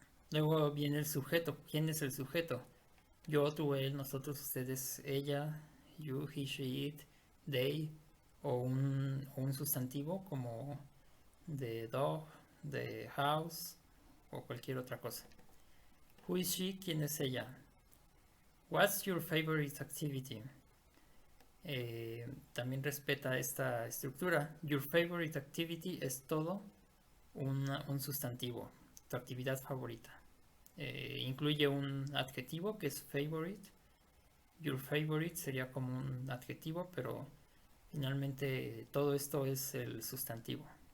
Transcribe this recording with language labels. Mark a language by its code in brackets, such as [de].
[es] Luego viene el sujeto. ¿Quién es el sujeto? Yo, tú, él, nosotros, ustedes, ella, [en] you, he, she, it, they, [es] o un sustantivo como [en] the dog, the house [es] o cualquier otra cosa. [en] Who is she? [es] ¿Quién es ella? [en] What's your favorite activity? [es] También respeta esta estructura. [en] Your favorite activity [es] es todo un sustantivo, tu actividad favorita. Incluye un adjetivo que es favorite. [en] Your favorite [es] sería como un adjetivo, pero finalmente todo esto es el sustantivo.